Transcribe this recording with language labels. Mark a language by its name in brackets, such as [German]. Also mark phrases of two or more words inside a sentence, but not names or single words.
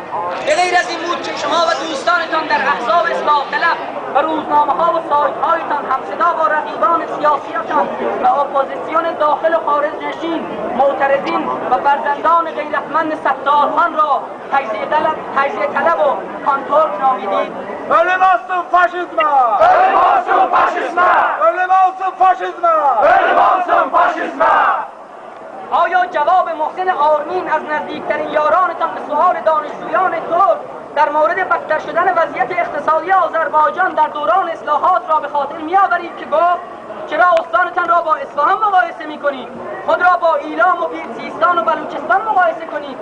[Persian] به غیر از این بود که شما و دوستانتان در احزاب اصلاح طلب و روزنامه‌ها و سایت‌هایتان همصدا با رقیبان سیاسیتان و اپوزیسیون داخل و خارج نشین، معترضین و فرزندان غیرتمند ستارخان را تجزیه طلب و کانتورک نامیدید. [Turkish] Ölüm faşizme! Ölüm faşizme! Ölüm faşizme! Ölüm faşizme! [Persian] آیا جواب محسن آرمین از نزدیکترین یارانتان به سؤال دانشجویان ترک در مورد بدتر شدن وضعیت اقتصادی آذربایجان در دوران اصلاحات را به خاطر می‌آورید که گفت چرا استانتان را با اصفهان مقایسه می‌کنید؟ خود را با ایلام و پیرسیستان و بلوچستان مقایسه کنید.